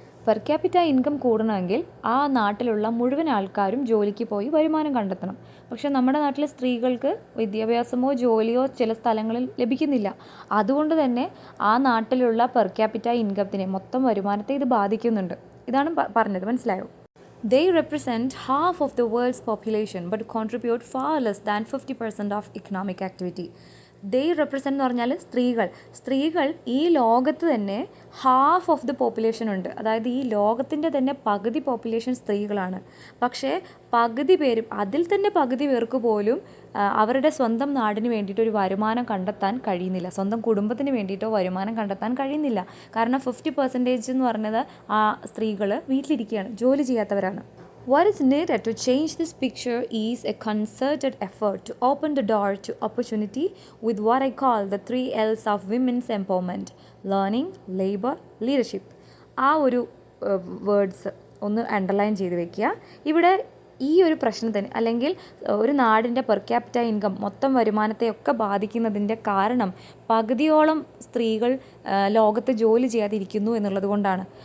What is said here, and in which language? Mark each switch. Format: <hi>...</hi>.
<ml>Per capita income കൂടണമെങ്കിൽ ആ നാട്ടിലുള്ള മുഴുവൻ ആൾക്കാരും ജോലിക്ക് പോയി വരുമാനം കണ്ടെത്തണം. പക്ഷേ നമ്മുടെ നാട്ടിലെ സ്ത്രീകൾക്ക് വിദ്യാഭ്യാസമോ ജോലിയോ ചില സ്ഥലങ്ങളിൽ ലഭിക്കുന്നില്ല. അതുകൊണ്ട് തന്നെ ആ നാട്ടിലുള്ള പെർ ക്യാപിറ്റ ഇൻകത്തിനെ, മൊത്തം വരുമാനത്തെ ഇത് ബാധിക്കുന്നുണ്ട്. ഇതാണ് പറഞ്ഞത്, മനസ്സിലായോ?</ml> <en>They represent half of the world's population but contribute far less than 50% of economic activity. They represent</en> <ml>എന്ന് പറഞ്ഞാൽ സ്ത്രീകൾ ഈ ലോകത്ത് തന്നെ</ml> <en>half of the population</en> <ml>ഉണ്ട്. അതായത് ഈ ലോകത്തിൻ്റെ തന്നെ പകുതി പോപ്പുലേഷൻ സ്ത്രീകളാണ്. പക്ഷേ അതിൽ തന്നെ പകുതി പേർക്ക് പോലും അവരുടെ സ്വന്തം നാടിന് വേണ്ടിയിട്ട് ഒരു വരുമാനം കണ്ടെത്താൻ കഴിയുന്നില്ല, സ്വന്തം കുടുംബത്തിന് വേണ്ടിയിട്ടോ വരുമാനം കണ്ടെത്താൻ കഴിയുന്നില്ല. കാരണം 50% എന്ന് പറഞ്ഞത് ആ സ്ത്രീകൾ വീട്ടിലിരിക്കുകയാണ്, ജോലി ചെയ്യാത്തവരാണ്.</ml> <en>What is needed to change this picture is a concerted effort to open the door to opportunity with what I call the 3 L's of women's empowerment: learning, labor, leadership.</en> <ml>ആ ഒരു വേർഡ്സ് ഒന്ന് അണ്ടർലൈൻ ചെയ്ത് വെക്കുക. ഇവിടെ ഈ ഒരു പ്രശ്നത്തിന് അല്ലെങ്കിൽ ഒരു നാടിൻ്റെ പെർ ക്യാപിറ്റ ഇൻകം, മൊത്തം വരുമാനത്തെയൊക്കെ ബാധിക്കുന്നതിൻ്റെ കാരണം പകുതിയോളം സ്ത്രീകൾ ലോകത്ത് ജോലി ചെയ്യാതിരിക്കുന്നു എന്നുള്ളത് കൊണ്ടാണ്.</ml>